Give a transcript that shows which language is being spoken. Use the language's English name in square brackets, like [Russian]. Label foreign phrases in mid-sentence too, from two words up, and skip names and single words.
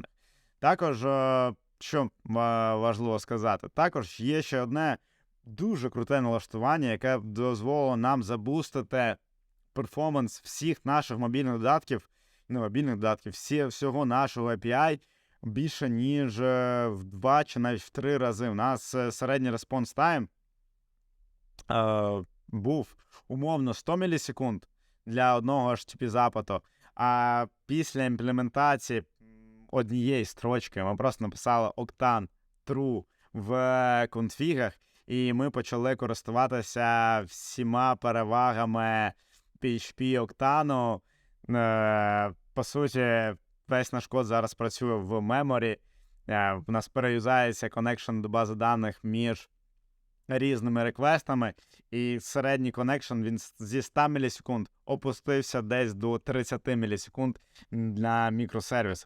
[Ukrainian] Також, що важливо сказати, також є ще одне дуже круте налаштування, яке дозволило нам забустити перформанс всіх наших всього нашого API більше, ніж в 2 чи навіть в 3 рази. У нас середній [English] response time [Ukrainian] був умовно 100 мілісекунд для одного HTTP запиту, а після імплементації однієї строчки ми просто написали [English] octane true [Ukrainian] в конфігах, і ми почали користуватися всіма перевагами PHP Octane. По суті, весь наш код зараз працює в меморі. У нас переюзається коннекшн до бази даних між різними реквестами, і середній коннекшн, він зі 100 мілісекунд опустився десь до 30 мілісекунд на мікросервіси.